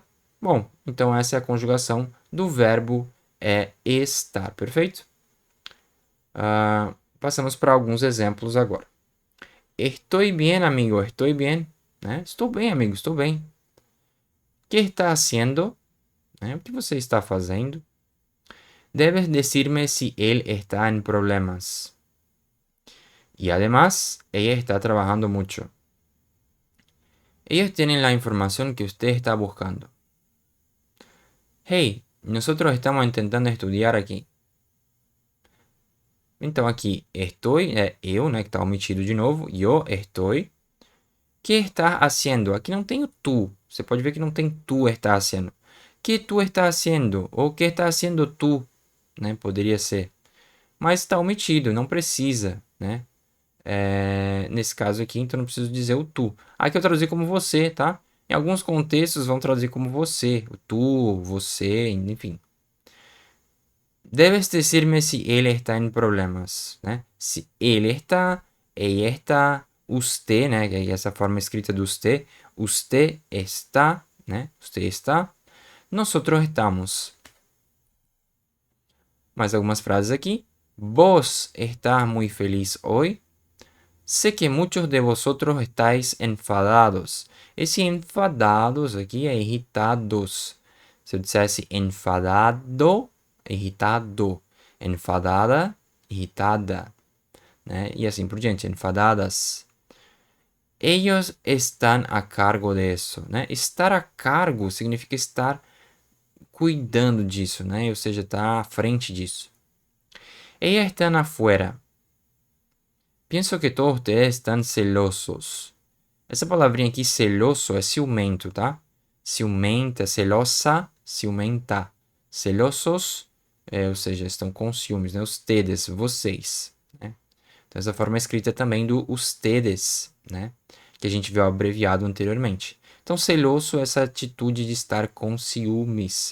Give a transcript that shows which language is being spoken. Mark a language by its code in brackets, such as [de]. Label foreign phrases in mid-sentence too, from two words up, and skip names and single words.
[pt] Bom, então essa é a conjugação do verbo estar, perfeito? Passamos para alguns exemplos agora. Estou bem, amigo, estou bem. Né? Estou bem, amigo, estou bem. [es] Que está haciendo? Né? [pt] O que você está fazendo? [es] Debes decirme si él está en problemas. Y además, ella está trabajando mucho. Ellos tienen la información que usted está buscando. Hey, nosotros estamos intentando estudiar aqui. [pt] Então aqui, estou é eu, né, que está omitido de novo. [es] Yo estoy. Que está haciendo? [pt] Aqui não tem o tu. Você pode ver que não tem [es] tu está haciendo. Que tu está haciendo? Ou que está haciendo tu? [pt] Né? Poderia ser. Mas está omitido, não precisa, né? Nesse caso aqui, então não preciso dizer o tu. Aqui eu traduzi como você, tá? Em alguns contextos vão traduzir como você, o tu, você, enfim. [es] Debes decirme si él está en problemas, [pt] né? Se ele está, [es] ella está, usted, [pt] né? Que é essa forma escrita do [es] usted, Usted está, [pt] né? [es] Usted está. Nosotros estamos. [pt] Mais algumas frases aqui. [es] Vos estás muy feliz hoy. Sé que muchos de vosotros estáis enfadados. [pt] Esse enfadados aqui é irritados. Se eu dissesse enfadado, irritado. Enfadada, irritada. Né? E assim por diante. Enfadadas. [es] Ellos están a cargo de eso. [pt] Né? Estar a cargo significa estar cuidando disso, né? Ou seja, estar à frente disso. [es] Ellas están afuera. Pienso que todos ustedes están celosos. [pt] Essa palavrinha aqui, celoso, é ciumento, tá? Ciumenta, celosa, ciumenta. Celosos, ou seja, estão com ciúmes, né? Ustedes, vocês. Né? Então, essa forma é escrita também do ustedes, né? Que a gente viu abreviado anteriormente. Então, celoso é essa atitude de estar com ciúmes.